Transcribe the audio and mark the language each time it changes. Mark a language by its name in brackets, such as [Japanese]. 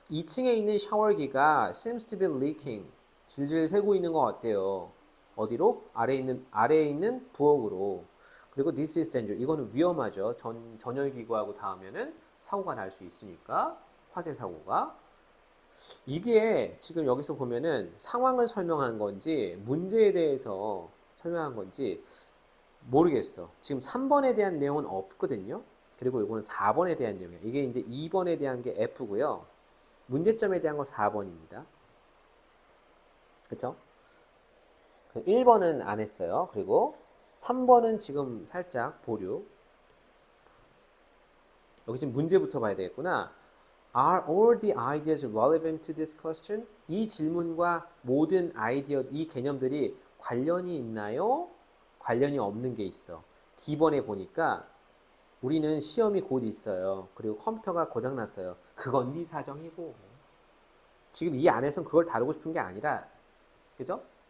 [Korean] 2층에 있는 샤워기가 [English] seems to be leaking. [Korean] 질질 새고 있는 것 같대요. 어디로? 아래에 있는 부엌으로. [English] 그리고 this is danger. [Korean] 이거는 위험하죠. 전열기구하고 닿으면은 사고가 날 수 있으니까. 화재 사고가. 이게 지금 여기서 보면은 상황을 설명한 건지 문제에 대해서 설명한 건지 모르겠어. 지금 3번에 대한 내용은 없거든요. 그리고 이거는 4번에 대한 내용이에요. 이게 이제 2번에 대한 게 F고요. 문제점에 대한 건 4번입니다. 그쵸? 1번은 안 했어요. 그리고 3번은 지금 살짝 보류. 여기 지금 문제부터 봐야 되겠구나. [English] Are all the ideas relevant to this question? [Korean] 이 질문과 모든 아이디어, 이 개념들이 관련이 있나요? 관련이 없는 게 있어. D번에 보니까 우리는 시험이 곧 있어요. 그리고 컴퓨터가 고장났어요. 그건 네 사정이고. 지금 이 안에선 그걸 다루고 싶은 게 아니라, 그죠?